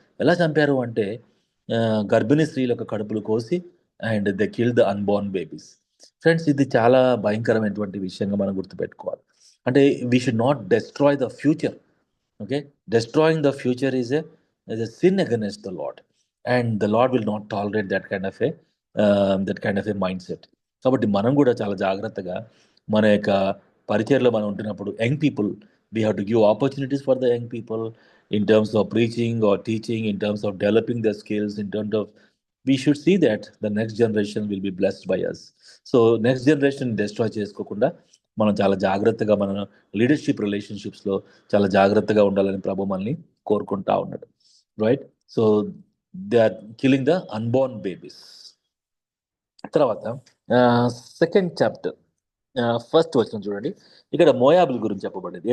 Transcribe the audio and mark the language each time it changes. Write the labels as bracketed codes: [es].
[te] ఎలా చంపారు అంటే గర్భిణీ స్త్రీల యొక్క కడుపులు కోసి [en] And they kill the unborn babies. [te] Friends, ఇది చాలా భయంకరమైనటువంటి విషయంగా మనం గుర్తుపెట్టుకోవాలి. [en] అంటే we should not destroy the future. Okay, destroying the future is a sin against the lord and the lord will not tolerate that kind of a mindset. [te] కాబట్టి మనం కూడా చాలా జాగ్రత్తగా మన యొక్క పరిచయలో మనం ఉంటున్నప్పుడు [en] Young people, we have to give opportunities for the young people in terms of preaching or teaching, in terms of developing their skills, in terms of we should see that the next generation will be blessed by us. So next generation destroy [te] చేసుకోకుండా మనం చాలా జాగ్రత్తగా మన leadership రిలేషన్షిప్స్లో చాలా జాగ్రత్తగా ఉండాలని ప్రభు మనల్ని కోరుకుంటా ఉన్నాడు, right? [en] So they are killing the unborn babies. [te] తర్వాత సెకండ్ చాప్టర్ ఫస్ట్ వచ్చిన చూడండి, ఇక్కడ మోయాబుల గురించి చెప్పబడింది.